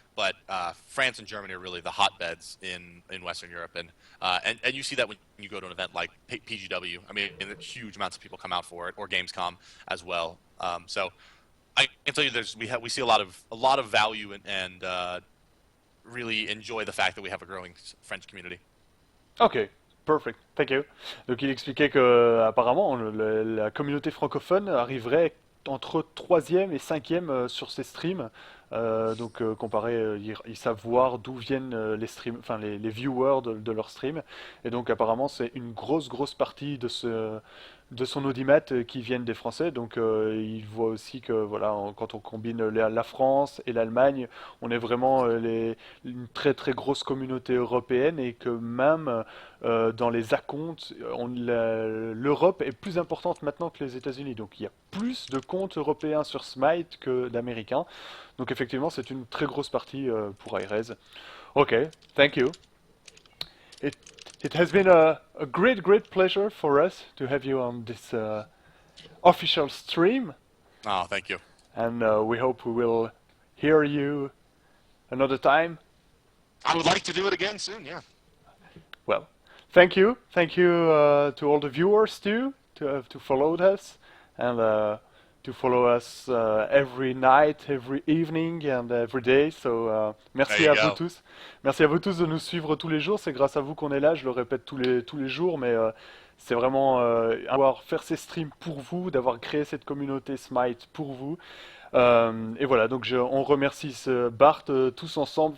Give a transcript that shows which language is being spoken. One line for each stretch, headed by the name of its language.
English: But France and Germany are really the hotbeds in Western Europe, and you see that when you go to an event like PGW. I mean, huge amounts of people come out for it, or Gamescom as well. So I can tell you, we see a lot of value and really enjoy the fact that we have a growing French community. Ok, Perfect, thank you.
French: Donc il expliquait que apparemment la communauté francophone arriverait entre troisième et cinquième sur ces streams. Comparé, ils savent voir d'où viennent les streams, enfin les viewers de leurs streams. Et donc apparemment c'est une grosse partie de son audimat qui viennent des Français. Donc il voit aussi que voilà, quand on combine la France et l'Allemagne, on est vraiment une très grosse communauté européenne et que même dans les acomptes, l'Europe est plus importante maintenant que les États-Unis. Donc il y a plus de comptes européens sur Smite que d'Américains. Donc effectivement, c'est une très grosse partie pour Hi-Rez.
English: Ok, thank you. It, it has been a great pleasure for us to have you on this official stream. Oh, thank you. And we hope we will hear you another time. I would like to do it again soon. Yeah. Well, thank you to all the viewers too to follow us and to follow us every night, every evening and every day.
French: So merci à vous tous. Merci à vous tous de nous suivre tous les jours. C'est grâce à vous qu'on est là. Je le répète tous les jours, mais c'est vraiment avoir faire ces streams pour vous, d'avoir créé cette communauté Smite pour vous. Et voilà, donc on remercie Bart tous ensemble.